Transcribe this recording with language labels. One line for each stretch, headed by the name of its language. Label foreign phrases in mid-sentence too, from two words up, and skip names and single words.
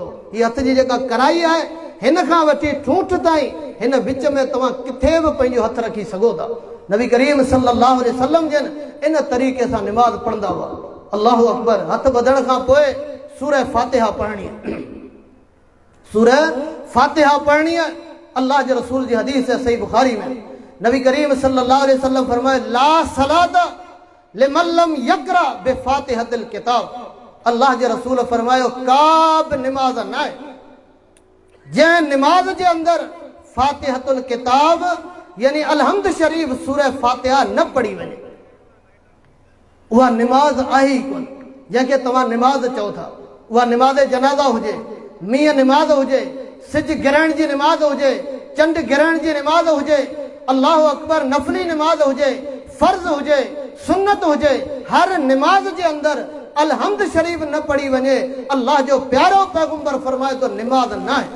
Sindhi: हीअ हथ जी जेका कराई आहे हिन खां वठी ठूठ ताईं हिन विच में तव्हां किथे बि पंहिंजो हथ रखी सघो था। नबी करीम
Arabic: صلى الله عليه وسلم
Sindhi: जिन इन तरीक़े सां निमाज़ पढ़ंदा हुआ।
Arabic: الله أكبر.
Sindhi: हथ ॿधण खां पोइ सूरह फातिहा पढ़णी आहे। सूरह फातिहा पढ़णी आहे। अल्लाह जे रसूल जी हदीस है सही बुखारी में नबी करीम
Arabic: صلى الله عليه وسلم
Sindhi: फरमाए
Arabic: لا صلاة لمن لم يقرأ بفاتحة الكتاب.
Sindhi: अल्लाह जे रसूल फरमायो का बि निमाज़ न आहे जंहिं निमाज़ जे अंदरि
Arabic: فاتحة الكتاب
Sindhi: यानी अलहम्द शरीफ सूरह फातिहा न पढ़ी वञे उहा निमाज़ आहे ई कोन। जंहिंखे तव्हां निमाज़ चओ था उहा निमाज़ जनाज़ा हुजे, मींहं निमाज़ हुजे, सिज गिरण जी निमाज़ हुजे, चंड गिरण जी निमाज़ हुजे,
Arabic: الله أكبر
Sindhi: नफ़ली निमाज़ हुजे, फर्ज़ हुजे, सुन्नत हुजे, हर निमाज़ जे अंदरि अलहम्द शरीफ न पढ़ी वञे अल्लाह जो प्यारो पैगंबर फरमाए तो निमाज़ न आहे।